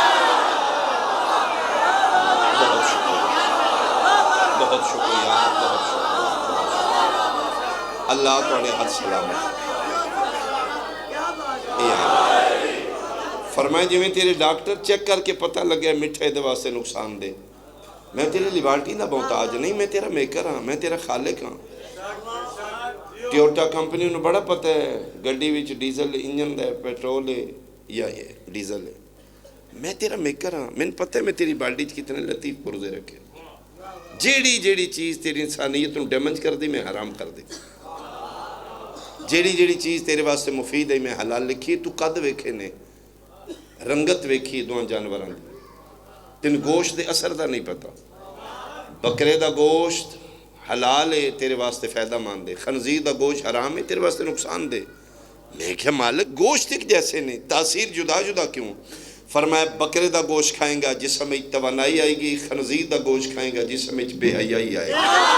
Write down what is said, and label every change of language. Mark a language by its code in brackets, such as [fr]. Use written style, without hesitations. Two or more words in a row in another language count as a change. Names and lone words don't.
[pa] بہت شکریہ، بہت شکریہ، بہت شکریہ. اللہ تواڈے ہاتھ سلامت. فرمایا جی میں تیرے ڈاکٹر چیک کر کے پتہ لگیا مٹھے دے واسطے نقصان دے. میں تیرے لیبارٹی دا محتاج نہیں، میں تیرا میکر ہاں، میں تیرا خالق ہاں. ٹیوٹا کمپنی انہوں بڑا پتہ ہے گڈی وچ ڈیزل انجن ہے، پیٹرول ہے یا ڈیزل ہے. میں تیرا میکر ہاں، میں پتہ ہے میں تیری باڈی کتنے لطیف پرزے رکھے. جیڑی جیڑی چیز تیری انسانیت نوں ڈیمیج کر دی میں حرام کر دی. جیڑی جیڑی چیز تیرے واسطے مفید ہے میں حلال لکھی. تو قد ویکھے نے، رنگت ویکھی دوہاں جانوراں دی، تین گوشت دے اثر دا نہیں پتا. بکرے دا گوشت حلال ہے تیرے واسطے فائدہ مند ہے، خنزیر دا گوشت حرام ہے تیرے واسطے نقصان دے. میں کہا مالک گوشت ایک جیسے نے، تاثیر جدا جدا کیوں؟ فرمایا بکرے دا گوشت کھائیں گا جسم میں توانائی آئے گی، خنزیر دا گوشت کھائیں گا جسم میں بے حیائی آئے گی.